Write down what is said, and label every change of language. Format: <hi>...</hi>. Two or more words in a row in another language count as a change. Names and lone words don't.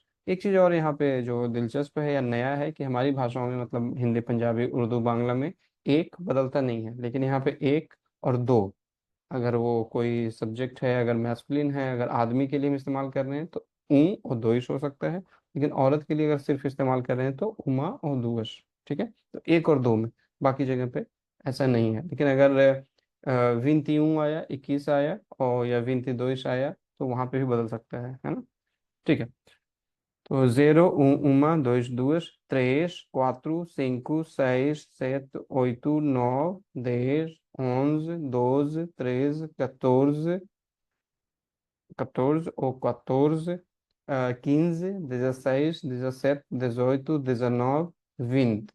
<hi>एक चीज़ और यहाँ पे जो दिलचस्प है या नया है कि हमारी भाषाओं में मतलब हिंदी, पंजाबी, उर्दू, बांग्ला में एक बदलता नहीं है, लेकिन यहाँ पे एक और दो, अगर वो कोई सब्जेक्ट है, अगर मैस्कुलिन है, अगर आदमी के लिए हम इस्तेमाल कर रहे हैं तो ऊ और दोइश हो सकता है, लेकिन औरत के लिए अगर सिर्फ इस्तेमाल कर रहे हैं तो उमा और दुवश। ठीक है, तो एक और दो में, बाकी जगह पे ऐसा नहीं है। लेकिन अगर</hi> <pt>vinte um</pt> <hi>आया, 21 आया, और या</hi> <pt>vinte dois</pt> <hi>आया, तो वहां पे भी बदल सकता है ना। ठीक है, तो</hi> <pt>zero, uma, dois, duas, três, quatro, cinco, seis, sete, oito, nove, 10, 11, 12, 13, 14, 14 ou 14, 15, 16, 17, 18, 19, 20।</pt>